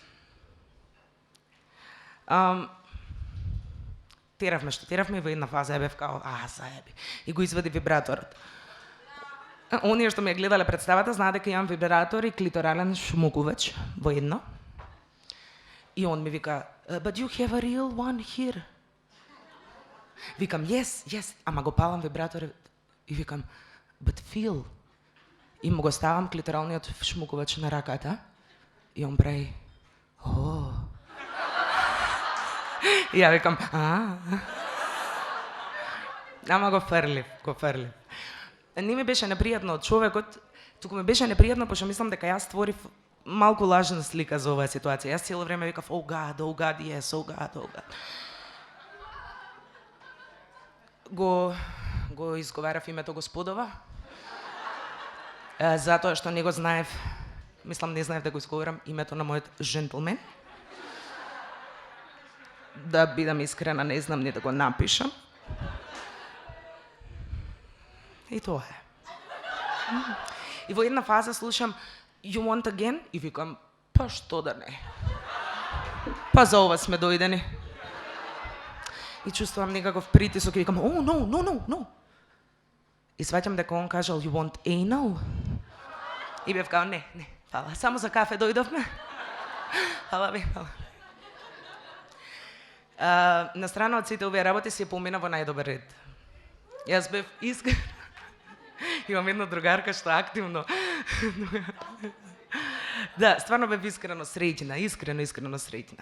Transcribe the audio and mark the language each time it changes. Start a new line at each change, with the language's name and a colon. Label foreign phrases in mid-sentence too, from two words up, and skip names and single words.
Macedonian: Теравме во една фаза, бев као, заеби. И го извади вибраторот. Оние што ме гледале представата, знаат дека имам вибратор и клиторален шмукувач во едно. И он ми вика,
English: but you have a real one here.
Macedonian: Викам, yes, ама го палам вибратор и викам,
English: but feel.
Macedonian: И му го ставам клиторалниот шмукувач на раката и он прави, И ја викам, Ама го фрлив. Не ми беше непријатно од човекот, туку ми беше непријатно, пошто мислам дека јас створив малку лажна слика за оваа ситуација. Јас цело време викав,
English: oh God, yes, oh God.
Macedonian: Го изговарав името Господова, затоа што не го знаев, не знаев да го изговорам името на мојот джентлмен. Да бидам искрена, не знам ни да го напишам. И тоа е. И во една фаза слушам
English: You want again?
Macedonian: И викам, па што да не. Па за ова сме дојдени. И чувствувам некаков притисок и викам, no. И сваќам дека он кажал
English: You want anal?
Macedonian: И бев као, не, фала, само за кафе дојдовме. Фала ви. На страна од сите овие работи се помина во најдобар ред. Јас бев искрена. Имам една другарка што активно. Да, стварно бев искрено среќна.